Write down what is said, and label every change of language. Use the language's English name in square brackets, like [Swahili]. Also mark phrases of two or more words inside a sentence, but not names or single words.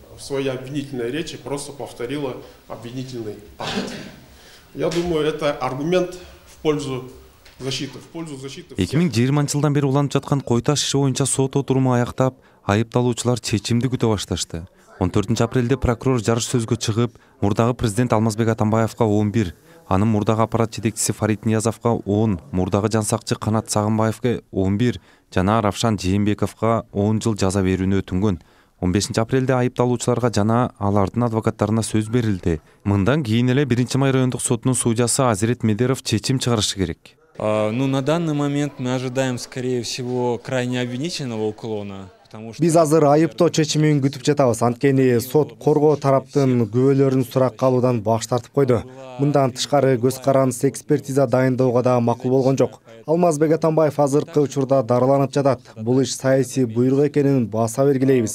[Russian] в своей обвинительной речи просто повторила обвинительный акт. Я думаю, это аргумент в пользу защиты. [Kyrgyz] 2020 жылдан бери уланып жаткан кой таш иши боюнча сот отуруму аяктап, айыпталуучулар чечимди күтө башташты. 14 апрелде прокурор жарыш сөзгө чыгып, мурдагы президент Алмазбек Атамбаевга 11, анын мурдагы аппарат жетекчиси Фарид Ниязовго 10, мурдагы жансакчы Канат Сагынбаевге 11 жана Равшан Жээнбековго 10 жыл жаза берүүнү өтүнгөн. 15 апрелде айыпталуучуларга жана алардын адвокаттарына сөз берилди. Мындан кийин эле 1-май райондук сотунун судьясы Азирет Медеров чечим чыгарышы керек. [Russian] Ну, на данный момент мы ожидаем, скорее всего, крайне обвинительного уклона. [Kyrgyz] Биз азыр айыптоо чечимин күтүп жатабыз. Анткени сот коргоо тараптын күбөлөрүн суракка алуудан баш тартып койду. Мындан тышкары көз карандысыз экспертиза дайындоого да макул болгон жок. Алмазбек Атамбаев азыркы учурда дарыланып жатат. Бул иш саясий буйрук экенин баса бергилейбиз.